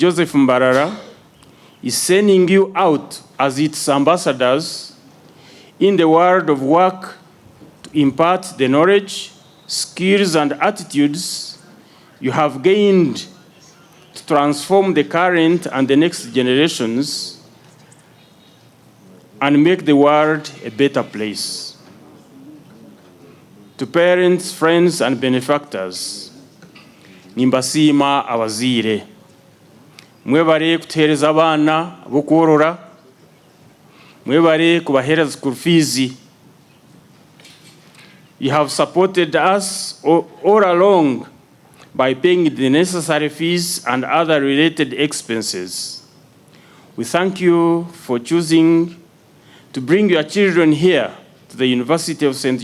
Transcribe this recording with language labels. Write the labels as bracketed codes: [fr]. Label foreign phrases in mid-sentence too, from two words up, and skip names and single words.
[en] Joseph MBARARA is sending you out as its ambassadors in the world of work to impart the knowledge, skills, and attitudes you have gained to transform the current and the next generations and make the world a better place. To parents, friends, and benefactors, [nyn] nimbasiima abaziire. Mwebale kuteereza abaana ab'okworora. Mwebale kubaheereza [en] school fees. You have supported us all along by paying the necessary fees and other related expenses. We thank you for choosing to bring your children here to the University of St.